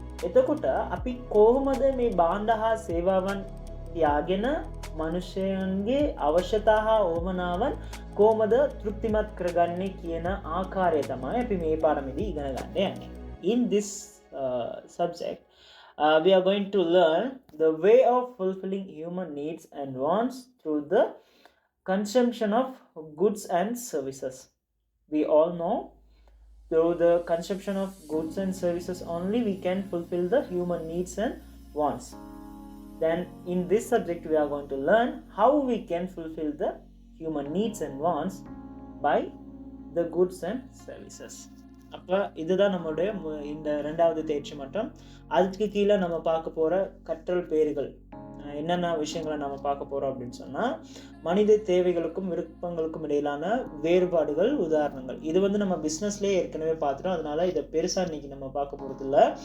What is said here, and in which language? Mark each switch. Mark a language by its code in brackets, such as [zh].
[si] එතකොට අපි කොහොමද මේ භාණ්ඩ හා සේවාවන් තියාගෙන මනුෂ්‍යයන්ගේ අවශ්‍යතා හා උවමනාවන් කොහොමද තෘප්තිමත් කරගන්නේ කියන ආකාරය තමයි අපි මේ පාඩමේදී ඉගෙන ගන්න යන්නේ. [en] In this subject we are going to learn the way of fulfilling human needs and wants through the consumption of goods and services. We all know through the consumption of goods and services only we can fulfill the human needs and wants. Then in this subject we are going to learn how we can fulfill the human needs and wants by the goods and services. [ta] அப்போ இதுதான் நம்மளுடைய இந்த 2வது தேர்ச்சி மட்டம். அதுக்கு கீழே நம்ம பார்க்க போகிற கற்றல் பேறுகள் என்னென்ன விஷயங்களை நம்ம பார்க்க போகிறோம் அப்படின்னு சொன்னால், மனித தேவைகளுக்கும் விருப்பங்களுக்கும் இடையிலான வேறுபாடுகள், உதாரணங்கள். இது நம்ம பிஸ்னஸ்லேயே ஏற்கனவே பார்த்துட்டோம், அதனால இதை பெருசாக இன்றைக்கி நம்ம பார்க்க போகிறது இல்லை.